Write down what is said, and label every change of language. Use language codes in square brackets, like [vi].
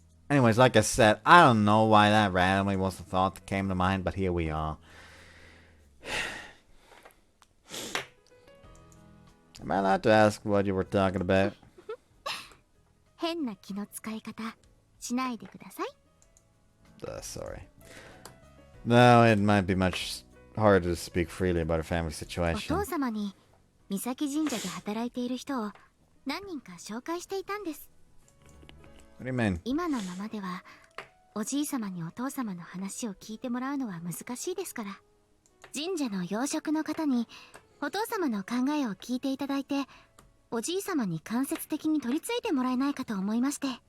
[en] Anyways, like I said, I don't know why that randomly was the thought that came to mind, but here we are. Am I allowed to ask what you were talking about? [ja] 変な気の使い方しないでください。 [en] Sorry. No, it might be much harder to speak freely about a family [ja] お [en] situation. [ja] 父様に三崎神社で働いている人を何人か紹介していたんです。 [en] What do you mean? [ja] 今のままではおじい様にお父様の話を聞いてもらうのは難しいですから、神社の養殖の方にお父様の考えを聞いていただいて、おじい様に間接的に取り付いてもらえないかと思いまして。